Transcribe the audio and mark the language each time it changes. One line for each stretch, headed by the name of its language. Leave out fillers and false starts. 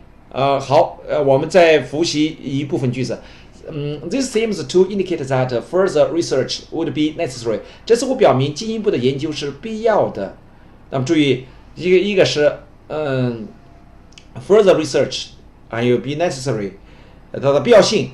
Chinese: 好，我们再复习一部分句子。
English: This seems to indicate that further research would be necessary。
Chinese: 这似乎表明进一步的研究是必要的。那么注意，一个是further research， 还有 be necessary， 它的必要性。